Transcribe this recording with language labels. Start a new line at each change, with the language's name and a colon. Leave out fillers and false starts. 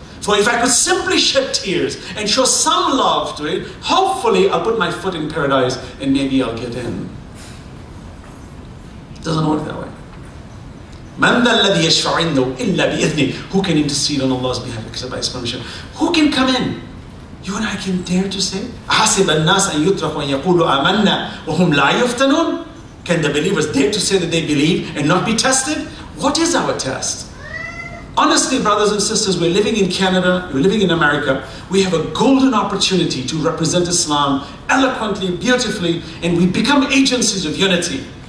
English: So if I could simply shed tears and show some love to it, hopefully I'll put my foot in paradise and maybe I'll get in. It doesn't work that way.
Arabic: مَنْ ذَا الَّذِي يَشْفَعُ عِنْدَهُ إِلَّا بِإِذْنِهِ.
English: Who can intercede on Allah's behalf except by His permission? Who can come in? You and I can dare to say,
Arabic: أَحَسِبَ النَّاسَ أَن يُتْرَكُوا أَن يَقُولُوا آمَنَّا وَهُمْ لَا يُفْتَنُونَ.
English: Can the believers dare to say that they believe and not be tested? What is our test? Honestly, brothers and sisters, we're living in Canada, we're living in America. We have a golden opportunity to represent Islam eloquently, beautifully, and we become agencies of unity.